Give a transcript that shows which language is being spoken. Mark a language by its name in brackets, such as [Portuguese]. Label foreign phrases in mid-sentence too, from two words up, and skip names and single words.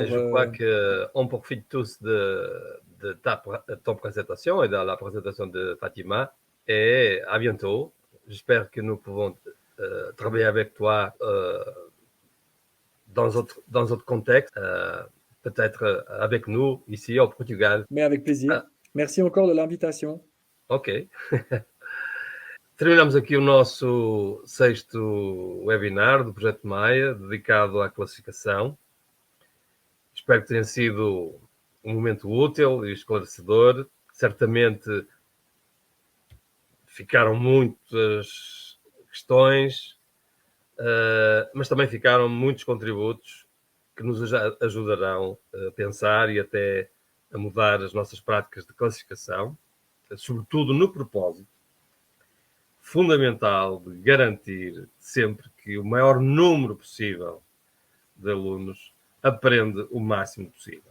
[French] je crois qu'on profite tous de ton présentation et de la présentation de Fatima. Et à bientôt. J'espère que nous pouvons travailler avec toi dans autre contexte, peut-être avec nous ici au Portugal. Mais avec plaisir. Merci encore de l'invitation. Ok. [Portuguese] Terminamos aqui o nosso 6º webinar do Projeto Maia, dedicado à classificação. Espero que tenha sido um momento útil e esclarecedor. Certamente ficaram muitas questões, mas também ficaram muitos contributos que nos ajudarão a pensar e até a mudar as nossas práticas de classificação, sobretudo no propósito fundamental de garantir sempre que o maior número possível de alunos aprende o máximo possível.